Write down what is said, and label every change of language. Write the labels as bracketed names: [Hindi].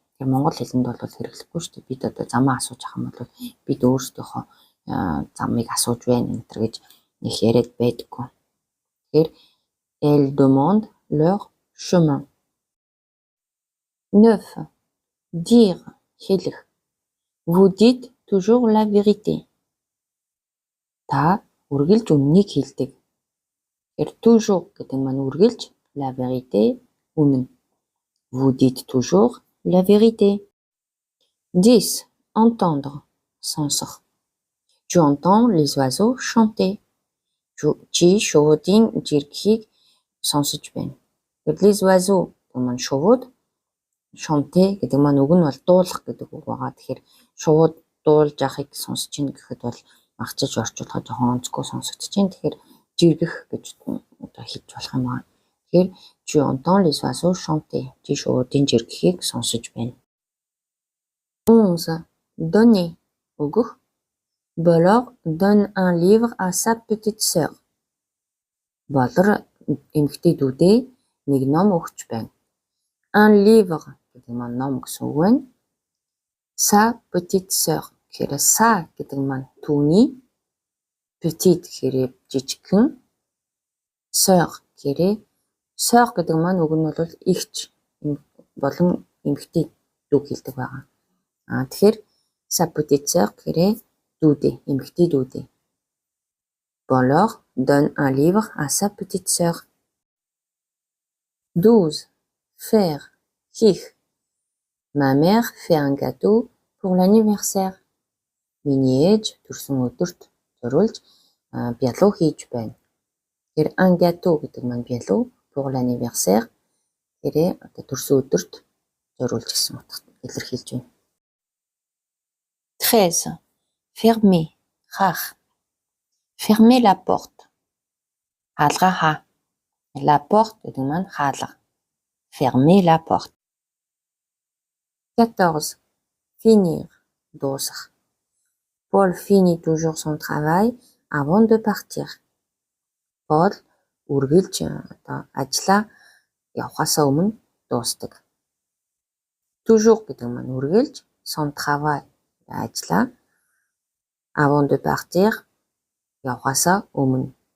[Mongolian] Тэр монгол хэлэнд бол хэрэглэхгүй шүү дээ. Бид одоо замаа асууж ах юм бол бид өөрсдийнхөө замыг асууж байна энэ гэж их яриад байдаггүй. [French] Тэгэхээр elle demande leur chemin. 9. Dire. Хэлэх. Vous dites toujours la vérité. [Mongolian] Та үргэлж үннийг хэлдэг. Тэр toujours гэдэг маань үргэлж [French] la vérité [Mongolian] үнэн. [French] Vous dites toujours la vérité. 10. Entendre. Сонсох. Tu entends les oiseaux chanter. [Mongolian] Чи шуудын жиргэхийг сонсож байна. [French] Les oiseaux [Mongolian] гэдэг маань шувууд, chanter гэдэг маань үг нь бол дуулах гэдэг үг байгаа. Тэгэхээр шувууд дуулж яхахыг сонсож ийн гэхэд бол магчиж орчуулахад жоохон онцгой сонсогдож байна. Тэгэхээр жиргэх гэж одоо хэлж болох юм байна. [French] Тэгэхээр tu entends les oiseaux chanter. [Mongolian] Чи шувуудын жиргэхийг сонсож байна. 11. [French] Donner өгөх. Bolor donne un livre à sa petite sœur. [Mongolian] Болор эмэгтэй дүүдээ нэг ном өгч байна. [French] Un livre [Mongolian] гэдэг маань ном гэсэн үг байна. [French] Sa petite sœur [Mongolian] гэхээр sa гэдэг маань түүний, petite гэхээр жижигхэн, sœur гэхээр sœur гэдэг маань үг нь бол эгч болон эмэгтэй дүү хэлдэг байгаа. Тэгэхээр [French] sa petite sœur [Mongolian] гэхээр дүүдээ, эмэгтэй дүүдээ. [French] Bolor donne un livre à sa petite sœur. 12. Faire, хийх. Ma mère fait un gâteau pour l'anniversaire. [Mongolian] Миний ээж төрсөн өдөрт зориулж бялуу хийж байна. Тэгэхээр [French] un gâteau [Mongolian] гэдэг маань бялуу, [French] pour l'anniversaire [Mongolian] гэхээр одоо төрсөн өдөрт зориулж гэсэн утгад илэрхийлж байна. 13. [French] Fermer, хаах. Fermer la porte. [Mongolian] Хаалгаа хаа. [French] La porte [Mongolian] гэдэг маань хаалга. [French] Fermer la porte. 14. Finir, дуусах. Paul finit toujours son travail avant de partir. [Mongolian] Paul үргэлж одоо ажлаа явахаасаа өмнө дуусдаг. Toujours гэдэг маань үргэлж, [French] son travail [Mongolian] ажлаа, [French] avant de partir [Mongolian] явахаасаа өмнө.